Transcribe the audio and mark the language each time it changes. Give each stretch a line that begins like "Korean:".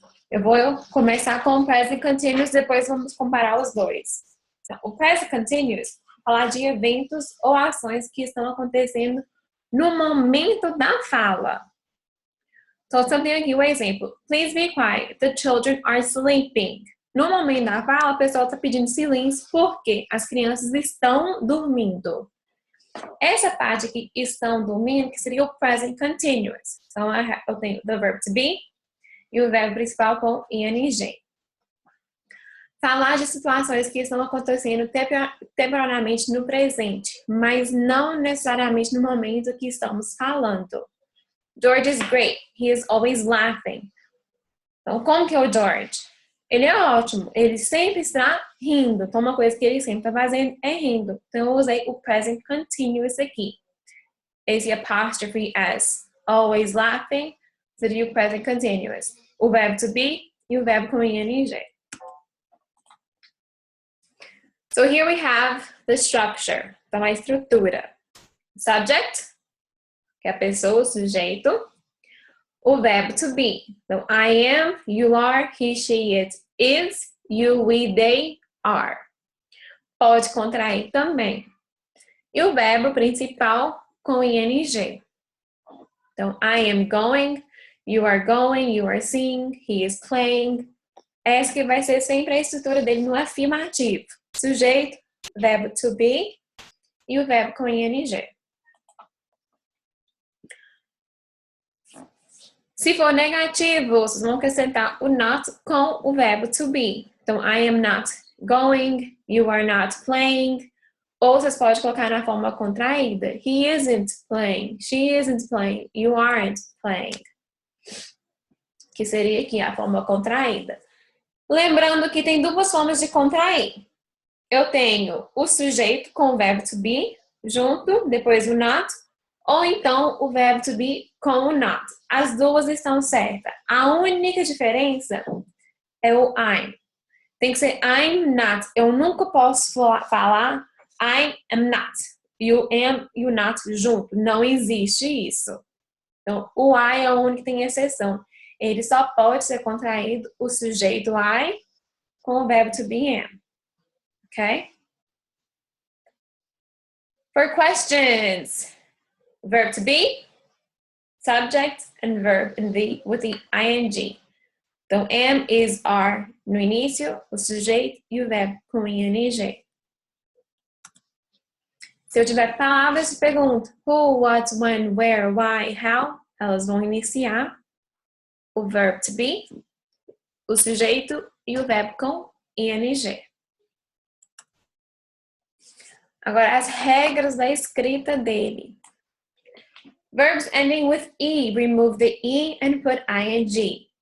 Portuguese: Eu vou começar com o Present Continuous, depois vamos comparar os dois. Então, o Present Continuous fala de eventos ou ações que estão acontecendo no momento da fala. Então, eu tenho aqui o exemplo.
English: Please be quiet, the children are sleeping.
Portuguese: No momento da fala, a pessoa está pedindo silêncio porque as crianças estão dormindo. Essa parte aqui, estão dormindo, que seria o present continuous. Então, eu tenho the verb to be e o verbo principal com ing. Falar de situações que estão acontecendo temporariamente no presente, mas não necessariamente no momento que estamos falando.
English: George is great. He is always laughing.
Portuguese: Então, como que é o George? Ele é ótimo, ele sempre está rindo. Então, uma coisa que ele sempre está fazendo é rindo. Então, eu usei o present continuous aqui. Esse apostrophe S,
English: always laughing,
Portuguese: seria o present continuous. O verbo to be e o verbo com ing.
English: So, here we have the structure.
Portuguese: Então, a estrutura. Subject, que é a pessoa, o sujeito. O verbo to be.
English: Então, I am, you are, he, she, it, is, you, we, they, are.
Portuguese: Pode contrair também. E o verbo principal com ing.
English: Então, I am going, you are seeing, he is playing.
Portuguese: Essa que vai ser sempre a estrutura dele no afirmativo. Sujeito, verbo to be e o verbo com ing. Se for negativo, vocês vão acrescentar o not com o verbo to be.
English: Então, I am not going, you are not playing.
Portuguese: Ou vocês podem colocar na forma contraída.
English: He isn't playing, she isn't playing, you aren't playing.
Portuguese: Que seria aqui a forma contraída. Lembrando que tem duas formas de contrair. Eu tenho o sujeito com o verbo to be junto, depois o not. Ou então o verbo to be com o not. As duas estão certas. A única diferença é o I'm. Tem que ser I'm not. Eu nunca posso falar I am not. You am e o not junto. Não existe isso. Então, o I é o único que tem exceção. Ele só pode ser contraído o sujeito I com o verbo to be am. Ok?
English: For questions. Verb to be, subject, and verb with the ing.
Portuguese: Então, am, is, are no início, o sujeito e o verbo com ing. Se eu tiver palavras de pergunta, who, what, when, where, why, how, elas vão iniciar o verb to be, o sujeito e o verbo com ing. Agora, as regras da escrita dele.
English: Verbs ending with E, remove the E and put ing.